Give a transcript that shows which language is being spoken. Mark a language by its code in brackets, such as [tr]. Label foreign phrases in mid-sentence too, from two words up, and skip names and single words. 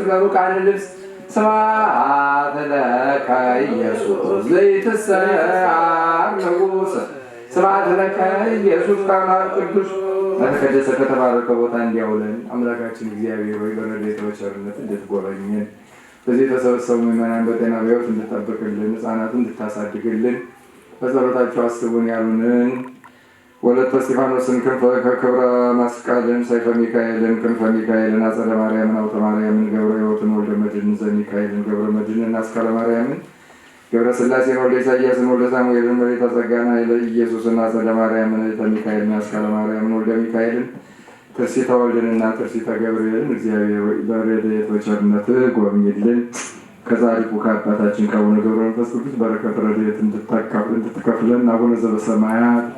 [gez] ለሩቃነ ልብስ ስብሐት ለከ ኢየሱስ ዘይትሰዓር ንጉሥ ስብሐት ለከ ኢየሱስ [am] ከአምላክ ቅዱስ በተቀደሰ ከተባረከ ቦታ እንዲያውለን አምላካችን እግዚአብሔር ሆይ በረድኤትህ በቸርነትህ እንድትጎበኘን በዚህ የተሰበሰቡ ምዕመናን በጤና በሕይወት እንድትጠብቅልን ሕፃናትን እንድታሳድግልን በጸሎታቸው አስቡን ያሉንን ወለተ እስጢፋኖስን ከክብረ መስቀልን ሰይፈ ሚካኤልን ክንፈ ሚካኤልን አጸደ ማርያምን አውተ ማርያምን ገብረ ሕይወትን ወልደ መድኅንን ዘሚካኤልን ገብረ መድኅንን አስካለ ማርያምን ገብረ ሥላሴን ወልደ ኢሳያስን ወልደ ሳሙኤልን መሬተ ጸጋን ኃይለ ኢየሱስን አጸደ ማርያምን ኃይለ ሚካኤልን አስካለ ማርያምን ወልደ ሚካኤልን ትርሲተ ወልድንና ትርሲተ ገብርኤልን እግዚአብሔር በረድኤትህ በቸርነትህ ጎብኝልን። ከጻድቁ ከአባታችን ከአቡነ ገብረ መንፈስ ቅዱስ በረከት ረድኤት እንድትከፍለን አቡነ ዘበሰማያት